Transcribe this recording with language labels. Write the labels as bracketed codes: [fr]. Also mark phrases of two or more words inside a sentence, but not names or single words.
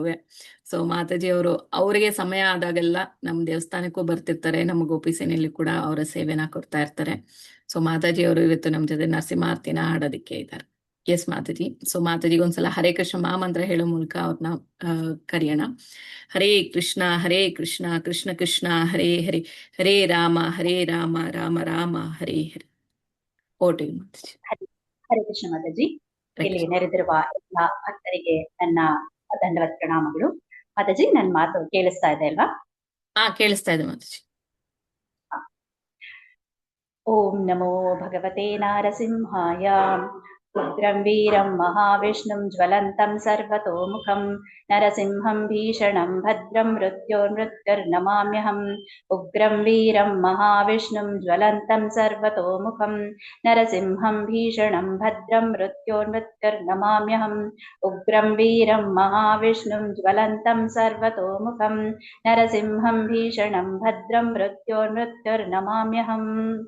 [kn] ಸೊ ಮಾತಾಜಿ ಅವರು ಅವರಿಗೆ ಸಮಯ ಆದಾಗೆಲ್ಲ ನಮ್ಮ ದೇವಸ್ಥಾನಕ್ಕೂ ಬರ್ತಿರ್ತಾರೆ, ನಮ್ಮ ಗೋಪಿ ಸೇನೆಯಲ್ಲಿ ಕೂಡ ಅವರ ಸೇವೆನ ಕೊಡ್ತಾ ಇರ್ತಾರೆ. ಸೊ ಮಾತಾಜಿ ಅವರು ಇವತ್ತು ನಮ್ ಜೊತೆ ನರಸಿಂಹಾರ್ತಿನ ಹಾಡೋದಿಕ್ಕೆ ಇದ್ದಾರೆ. ಎಸ್ ಮಾತಾಜಿ. ಸೊ ಮಾತಾಜಿಗೆ ಒಂದ್ಸಲ ಹರೇ ಕೃಷ್ಣ ಮಹಾಮಂತ್ರ ಹೇಳೋ ಮೂಲಕ ಅವ್ರನ್ನ ಕರೆಯೋಣ. [sa] ಹರೇ ಕೃಷ್ಣ ಕೃಷ್ಣ ಕೃಷ್ಣ ಹರೇ ಹರೇ, ಹರೇ ರಾಮ ರಾಮ ರಾಮ ಹರೇ ಹರೇ. [kn] ಓಟಿ ಮಾತಾಜಿ. ಹರೇ ಕೃಷ್ಣ ಮಾತಾಜಿ. ಇಲ್ಲಿ ನೆರೆದಿರುವ ಎಲ್ಲ ಭಕ್ತರಿಗೆ ನನ್ನ ದಂಡವತ್ ಪ್ರಣಾಮಗಳು. ಮಾತಾಜಿ, ನನ್ನ ಮಾತು ಕೇಳಿಸ್ತಾ ಇದೆ ಅಲ್ವಾ? ಕೇಳಿಸ್ತಾ ಇದೆ ಮಾತಾಜಿ. [sa] ಓಂ ನಮೋ ಭಗವತೆ ನಾರಸಿಂಹಾಯ. उग्रं वीरं महाविष्णुं ज्वलन्तं सर्वतोमुखं नरसिंहं भीषणं भद्रं मृत्योर्मृत्युर्नमाम्यहम् उग्रं वीरं महाविष्णुं ज्वलन्तं सर्वतोमुखं नरसिंहं भीषणं भद्रं मृत्योर्मृत्युर्नमाम्यहम् उग्रं वीरं महाविष्णुं ज्वलन्तं सर्वतोमुखं नरसिंहं भीषणं भद्रं मृत्योर्मृत्युर्नमाम्यहम्